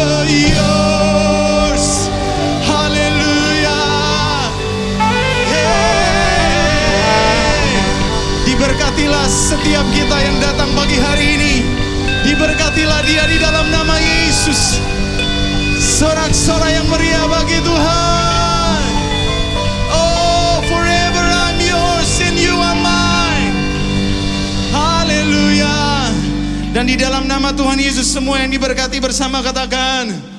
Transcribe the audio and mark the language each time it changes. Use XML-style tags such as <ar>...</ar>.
<en>Yours. Hallelujah. Hey.</en> <id>Diberkatilah setiap kita yang datang pagi hari ini. Diberkatilah dia di dalam nama Yesus. Sorak-sorai yang meriah bagi Tuhan.</id> <en>Oh, forever I'm yours and you are mine.</en> <id>Haleluya. Dan di dalam nama Tuhan Yesus semua yang diberkati bersama katakan.</id>